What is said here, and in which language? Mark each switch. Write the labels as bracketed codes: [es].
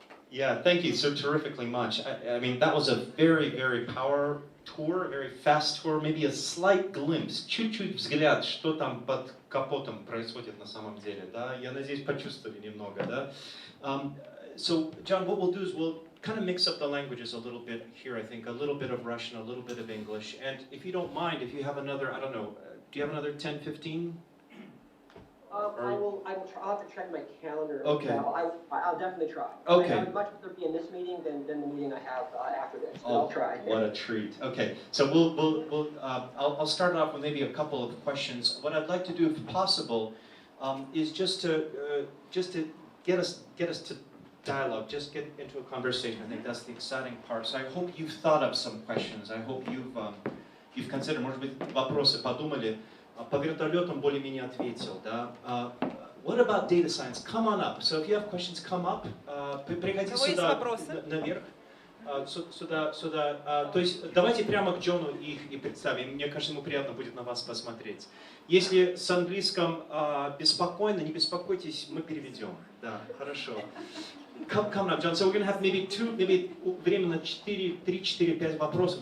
[en] Yeah, thank you so terrifically much. I mean, that was a very, very power tour, a very fast tour, maybe a slight glimpse, [ru] чуть-чуть взгляд, что там под капотом происходит на самом деле, да? Я надеюсь, почувствовали немного, да? [en] So, John, what we'll do is we'll kind of mix up the languages a little bit here, I think, a little bit of Russian, a little bit of English, and if you don't mind, if you have another, I don't know, do you have another 10, 15? I'll have to check my calendar. Okay. I'll definitely try. Okay. I would much rather be in this meeting than the meeting I have after this. But I'll try. What a treat. Okay, so I'll start off with maybe a couple of questions. What I'd like to do, if possible, is just to get us to dialogue, just get into a conversation. I think that's the exciting part. So I hope you've thought of some questions. I hope you've considered, [ru] может быть, вопросы подумали. По вертолетам более-менее ответил, да. [en] What about data science? Come on up. So if you have questions, come up. [ru] Приходите сюда наверх. Сюда. То есть давайте прямо к Джону их и представим. Мне кажется, ему приятно будет на вас посмотреть. Если с английском беспокойно, не беспокойтесь, мы переведем. Да, хорошо. [en] Come up, John. So we're going to have maybe [ru] время на 3-4-5 вопросов.